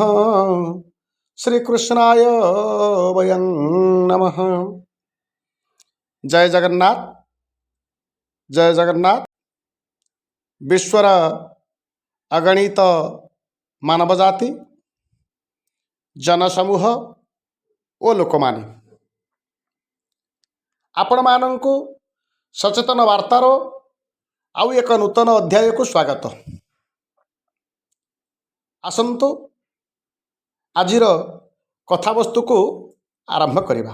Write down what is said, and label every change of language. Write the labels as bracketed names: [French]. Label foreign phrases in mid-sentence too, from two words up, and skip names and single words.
[Sanskrit] श्रीकृष्णाय वयं नमः। [Odia] ଜୟ ଜଗନ୍ନାଥ, ଜୟ ଜଗନ୍ନାଥ। ବିଶ୍ୱର ଅଗଣିତ ମାନବ ଜାତି, ଜନସମୂହ ଓ ଲୋକ ମାନେ ଆପଣ ମାନଙ୍କୁ ସଚେତନ ବାର୍ତ୍ତାର ଆଉ ଏକ ନୂତନ ଅଧ୍ୟାୟ କୁ ସ୍ୱାଗତ। ଆସନ୍ତୁ ଆଜିର କଥାବସ୍ତୁ କୁ ଆରମ୍ଭ କରିବା।